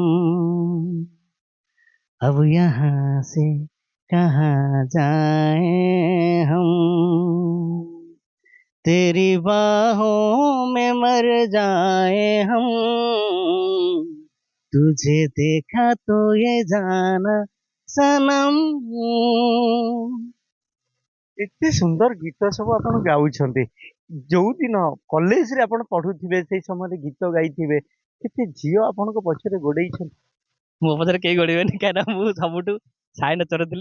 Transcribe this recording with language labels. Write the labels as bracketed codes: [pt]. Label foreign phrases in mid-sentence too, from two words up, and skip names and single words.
[hi] अब यहाँ से कहाँ जाए हम तेरी बाहों में मर जाए हम तुझे देखा तो ये जाना सनम। [or] ଏତେ ସୁନ୍ଦର ଗୀତ ସବୁ ଆପଣ ଗାଉଛନ୍ତି। ଯୋଉ ଦିନ କଲେଜରେ ଆପଣ ପଢୁଥିବେ ସେଇ ସମୟରେ ଗୀତ ଗାଇଥିବେ, କେତେ ଝିଅ ଆପଣଙ୍କ ପଛରେ ଗୋଡେଇଛନ୍ତି? ମୋ ପଛରେ କେହି ଗଡ଼ିବେନି, କାହିଁକିନା ମୁଁ ସବୁଠୁ ସାଇ ନଚର ଥିଲି।